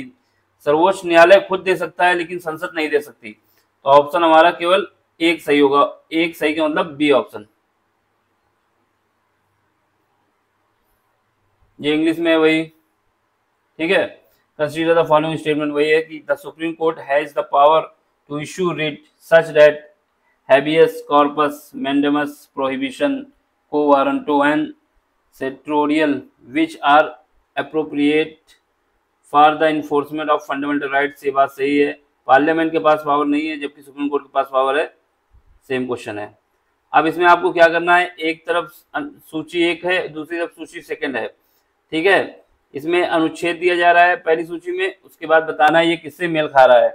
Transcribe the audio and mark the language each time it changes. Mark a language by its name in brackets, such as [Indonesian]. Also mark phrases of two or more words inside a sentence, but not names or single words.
[Hindi] सर्वोच्च न्यायालय खुद दे सकता है लेकिन संसद नहीं दे सकती, तो ऑप्शन हमारा केवल एक सही होगा, एक सही का मतलब बी ऑप्शन। ये इंग्लिश में है वही, ठीक है। [English] consider the following statement, [Hindi] वही है कि [English] the Supreme Court has the power to issue writ such that habeas corpus mandamus prohibition quo warranto and certiorari which are appropriate for the enforcement of fundamental rights, [Hindi] ये बात सही है। पार्लियामेंट के पास पावर नहीं है जबकि सुप्रीम कोर्ट के पास पावर है, [English] same question [Hindi] है। अब इसमें आपको क्या करना है, एक तरफ सूची 1 है, दूसरी तरफ सूची 2 है, ठीक है। इसमें अनुच्छेद दिया जा रहा है पहली सूची में, उसके बाद बताना है ये किससे मेल खा रहा है।